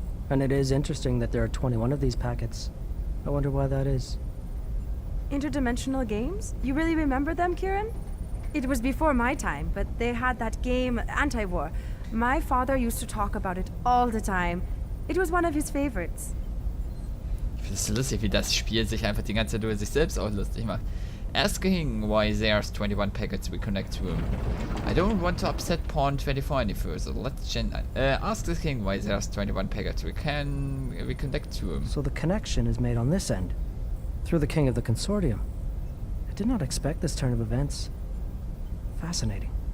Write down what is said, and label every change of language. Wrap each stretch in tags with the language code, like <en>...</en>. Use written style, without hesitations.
<en>And it is interesting that there are 21 of these packets. I wonder why that is. Interdimensional games? You really remember them, Kieran? It was before my time, but they had that game, Anti-War. My father used to talk about it all the time. It was one of his favorites.</en> <de>Ich finde es so lustig, wie das Spiel sich einfach die ganze Zeit über sich selbst auch lustig macht.</de> <en>Ask King why there's 21 packets we connect to him. I don't want to upset Pawn 24 any further. Let's ask the King why there's 21 packets we connect to him. So the connection is made on this end, through the King of the Consortium. I did not expect this turn of events. Fascinating.</en>